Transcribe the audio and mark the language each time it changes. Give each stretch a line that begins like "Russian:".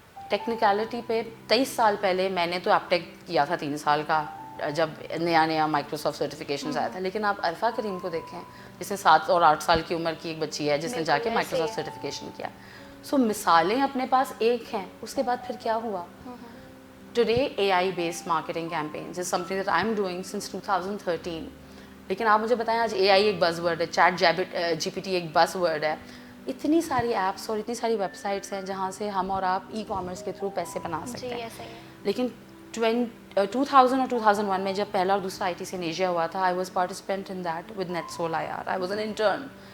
Urdu: Technicality پہ 23 سال پہلے میں نے تو ایپ ٹیک کیا تھا 3 سال کا, جب نیا مائکروسافٹ سرٹیفکیشنز آیا تھا. لیکن آپ عرفہ کریم کو دیکھیں جس نے 7 اور 8 سال کی عمر کی ایک بچی ہے جس نے جا کے مائکروسافٹ سرٹیفکیشن کیا. سو مثالیں اپنے پاس ایک ہیں, اس کے بعد پھر کیا ہوا.
English: Today AI based marketing campaigns is something that I'm doing since 2013.
Urdu: لیکن آپ مجھے بتائیں آج AI ایک بز ورڈ ہے, چیٹ GPT ایک بز ورڈ ہے, اتنی ساری ایپس اور اتنی ساری ویب سائٹس ہیں جہاں سے ہم اور آپ ای کامرس کے تھرو پیسے بنا سکتے جی ہیں. ایسا ہی ہے. لیکن 2000 اور 2001 میں جب پہلا اور دوسرا ITC in Asia ہوا تھا,
English: I was participant in that with NetSol IR, I was an intern.